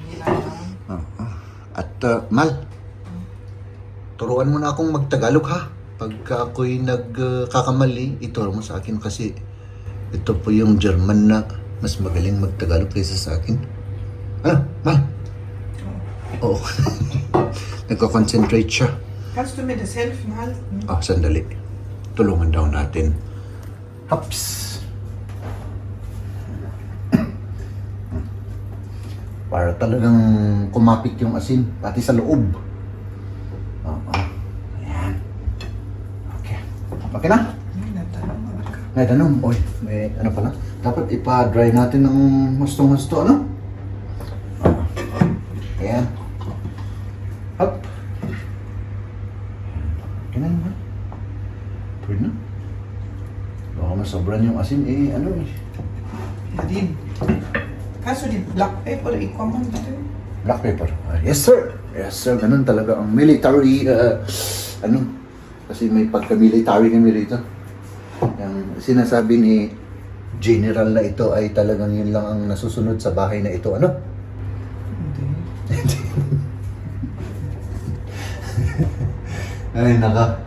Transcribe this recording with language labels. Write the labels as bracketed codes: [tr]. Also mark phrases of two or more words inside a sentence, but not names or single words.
[tl] At Mal, turuan mo na akong magtagalog ha. Pagka ako'y nagkakamali, ituro mo sa akin kasi ito po yung German na mas magaling magtagalog kaysa sa akin. Ano, Mal? Oo. Nagko-concentrate siya. [de] Kannst du mir das helfen halten? [tl] Sandali. Tulungan daw natin. Hops! Para talagang kumapit yung asin, pati sa loob. Ayan. Okay. Okay na? May tanong. Oy, may ano pala? Dapat ipa-dry natin ng hustong-husto, ano? Ayan. Hop. Okay na yun, ha? Pwede na. Baka masobran yung asin, [de] Nadine, kannst du die [en] Black Paper [de] i-common bitte? [en] Black pepper. Yes, sir. Yes, sir. [tl] Ganun talaga ang military, kasi may pagka-military kami rito. Yung sinasabi ni General na ito ay talagang yun lang ang nasusunod sa bahay na ito, ano? Hindi. Ay, naka.